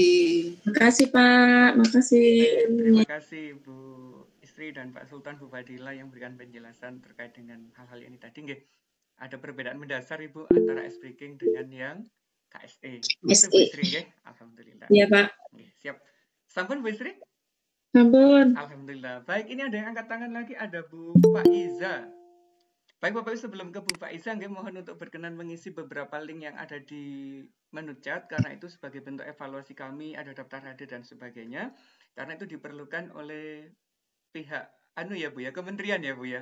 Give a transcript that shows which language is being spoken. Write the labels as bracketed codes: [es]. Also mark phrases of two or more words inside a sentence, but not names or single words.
[id] Terima kasih Pak. Terima kasih Bu Istri dan Pak Sultan, Bu Fadila yang memberikan penjelasan terkait dengan hal-hal ini tadi. Nggih, ada perbedaan mendasar Ibu antara [en] ice breaking [id] dengan yang KSE. Bu Istri, nggih. Alhamdulillah. Iya Pak. Nggih, siap. Sampun Bu Istri? [jv] Sampun. [ar] Alhamdulillah. [id] Baik, ini ada yang angkat tangan lagi, ada Bu Faiza. Baik Bapak Ibu, sebelum ke Bu Faiza, mohon untuk berkenan mengisi beberapa link yang ada di menu chat, karena itu sebagai bentuk evaluasi kami, ada daftar hadir dan sebagainya. Karena itu diperlukan oleh pihak ya Bu ya, kementerian ya Bu ya.